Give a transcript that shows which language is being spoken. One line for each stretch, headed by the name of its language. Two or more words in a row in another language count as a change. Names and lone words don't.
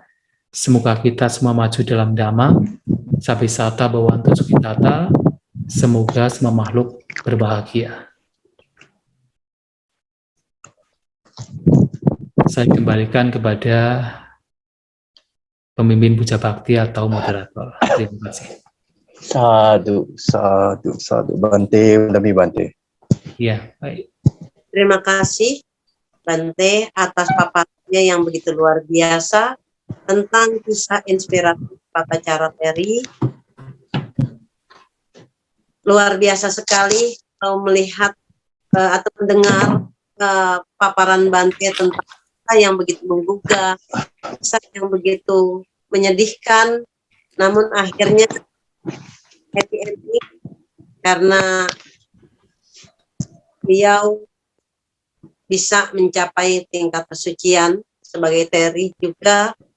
Indonesian: Semoga kita semua maju dalam Dhamma,
Pali: Sabisata Bhavantu Sukhitata,
Indonesian: semoga semua makhluk berbahagia. Saya kembalikan kepada pemimpin puja bakti atau moderator. Terima kasih.
Pali: Sadu, sadu, sadu. Bante,
Indonesian: demi Bante. Ya, baik. Terima kasih Bante atas paparannya yang begitu luar biasa tentang kisah inspiratif Patacara Teri. Luar biasa sekali kalau melihat atau mendengar paparan Bante tentang kisah yang begitu menggugah, kisah yang begitu menyedihkan, namun akhirnya
English: happy ending
Indonesian: karena beliau bisa mencapai tingkat kesucian sebagai Teri juga.